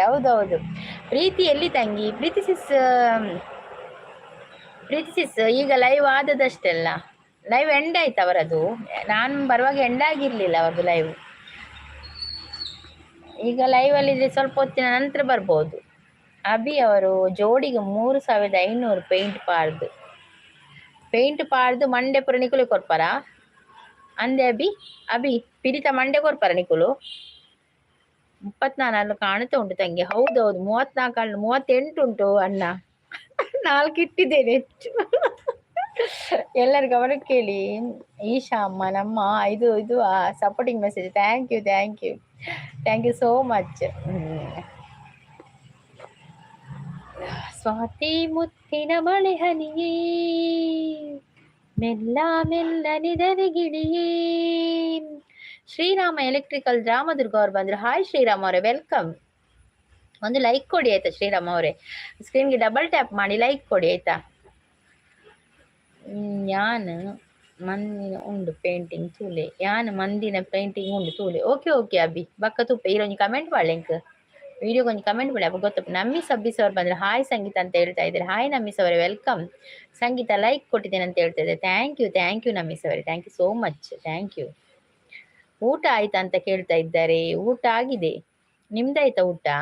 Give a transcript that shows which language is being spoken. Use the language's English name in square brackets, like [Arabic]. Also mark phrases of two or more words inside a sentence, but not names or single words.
[Kannada] ಹೌದೌದು. ಪ್ರೀತಿ ಎಲ್ಲಿ ತಂಗಿ? ಪ್ರೀತಿ ಸಿಸ್ ಈಗ ಲೈವ್ ಆದದಷ್ಟೆಲ್ಲ. ಲೈವ್ ಎಂಡ್ ಆಯ್ತು ಅವರದು. ನಾನು ಬರುವಾಗ ಎಂಡ್ ಆಗಿರ್ಲಿಲ್ಲ ಅವ್ರದ್ದು ಲೈವ್. ಈಗ ಲೈವಲ್ಲಿದ್ರೆ ಸ್ವಲ್ಪ ಹೊತ್ತಿನ ನಂತರ ಬರ್ಬೋದು. [Tulu] ಅಭಿ ಅವರು ಜೋಡಿಗೆ 3500 ಪೇಂಟ್ ಪಾರ್ದು ಮಂಡೆ ಪುರ ನಿಕುಲು ಕೊರ್ಪಾರ ಅಂದೆ ಅಭಿ ಪಿರಿತ ಮಂಡೆ ಕೊರ್ಪಾರ ನಿಕುಲು 34 ಕಾಣುತ್ತಾ ಉಂಟು ತಂಗಿ. [Kannada] ಹೌದೌದು, 34 38 ಉಂಟು ಅಣ್ಣ. 4 ಇಟ್ಟಿದ್ದೇನೆ ಹೆಚ್ಚು. ಎಲ್ಲರ ಗಮನಕ್ಕೆ ಕೇಳಿ. ಈಶಾ ಅಮ್ಮ ನಮ್ಮ ಇದು [English] supporting message. Thank you so much. [Kannada] ಸ್ವಾತಿ ಮುತ್ತಿನ ಮಳೆ ಹನಿಯೇ ಮೆಲ್ಲನೆ ಗಿಳಿಯೇ. ಶ್ರೀರಾಮ ಎಲೆಕ್ಟ್ರಿಕಲ್ ರಾಮದುರ್ಗ ಅವ್ರು ಬಂದ್ರು. ಹಾಯ್ ಶ್ರೀರಾಮ್ ಅವರೇ, ವೆಲ್ಕಮ್. ಒಂದು ಲೈಕ್ ಕೊಡಿ ಆಯ್ತಾ ಶ್ರೀರಾಮ್ ಅವರೇ? ಸ್ಕ್ರೀನ್ಗೆ [English] double tap [Kannada] ಮಾಡಿ ಲೈಕ್ ಕೊಡಿ ಆಯ್ತಾ? [Tulu] ಮಂದಿನ ಉಂಡು ಪೇಂಟಿಂಗ್ ತೂಲೆ. ಮಂದಿನ ಪೇಂಟಿಂಗ್ ಉಂಡು ತೂಲೆ. ಓಕೆ ಅಭಿ ಬಕ್ಕ ತುಪ್ಪ ಈರೊಂದು ಕಮೆಂಟ್ ಮಾಡ್ಲಿಂಕ್ ವಿಡಿಯೋಗೊಂದು ಕಮೆಂಟ್ ಮಾಡಿ ಅಪ್ಪ ಗೊತ್ತಪ್ಪ. [Kannada] ನಮ್ಮಿಸ್ ಅಬ್ಬಿಸ್ ಅವ್ರು ಬಂದರೆ ಹಾಯ್ ಸಂಗೀತ ಅಂತ ಹೇಳ್ತಾ ಇದ್ದಾರೆ. ಹಾಯ್ ನಮ್ಮಿಸ್ ಅವರೇ, ವೆಲ್ಕಮ್. ಸಂಗೀತ ಲೈಕ್ ಕೊಟ್ಟಿದ್ದೇನೆ ಅಂತ ಹೇಳ್ತಾ ಇದ್ದಾರೆ. [English] thank you [Kannada] ನಮ್ಮಿಸ್ ಅವರೇ, [English] thank you so much, thank you. [Kannada] ಊಟ ಆಯ್ತಾ ಅಂತ ಕೇಳ್ತಾ ಇದ್ದಾರೆ. ಊಟ ಆಗಿದೆ, ನಿಮ್ದಾಯ್ತಾ ಊಟ?